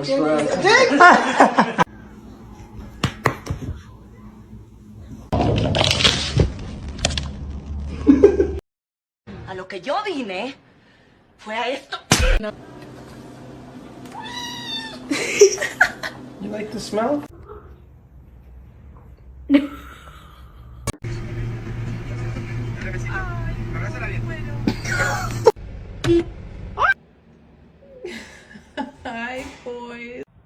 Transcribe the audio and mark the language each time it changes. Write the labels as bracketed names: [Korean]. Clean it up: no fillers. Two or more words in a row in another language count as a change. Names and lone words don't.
[Turkish] Şuraya. [Spanish] A lo que yo vine fue a esto. [English] You like the smell? Hi, boys.